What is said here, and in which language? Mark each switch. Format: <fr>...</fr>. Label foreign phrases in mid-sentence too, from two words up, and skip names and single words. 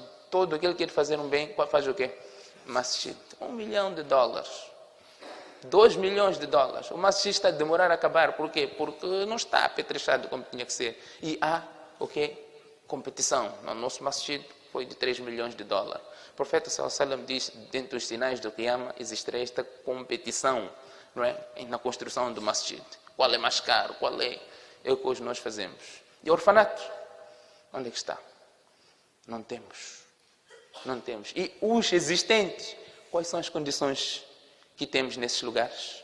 <pt>Todo aquele que quer fazer um bem, faz o quê? Masjid. $1 milhão. $2 milhões. O masjid está a demorar a acabar. Por quê? Porque não está apetrechado como tinha que ser. E há o quê? Competição. No nosso masjid foi de $3 milhões. O profeta</pt> <ar>صلى الله عليه وسلم</ar> <pt>diz, dentro dos sinais do Qiyamah, existirá esta competição, não é? Na construção do masjid. Qual é mais caro? Qual é o que hoje nós fazemos? E orfanato? Onde é que está? Não temos. E os existentes, quais são as condições que temos nesses lugares?</pt>